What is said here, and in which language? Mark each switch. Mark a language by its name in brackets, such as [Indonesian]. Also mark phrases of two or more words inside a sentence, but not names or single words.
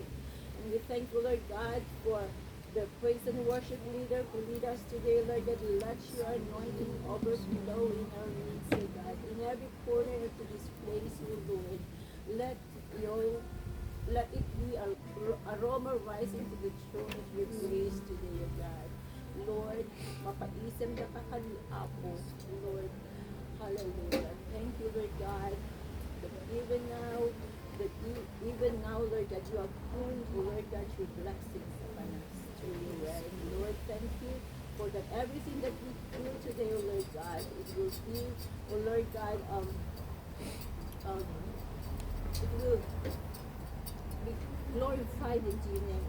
[English] And we thank you, Lord God, for the praise and worship leader who lead us today, Lord God. Let your anointing overflow in our midst, oh God. In every corner of this place, oh Lord. Let it be a aroma rising to the throne of your grace today, O God. Lord, mapaisam na kakaliapo, Lord. Hallelujah. Thank you, Lord God, that even now, Lord God, you have poured, Lord God, your blessings upon us through your word. Lord, thank you for that everything that we do today, O Lord God, it will be, O Lord God, it will be glorified into your name.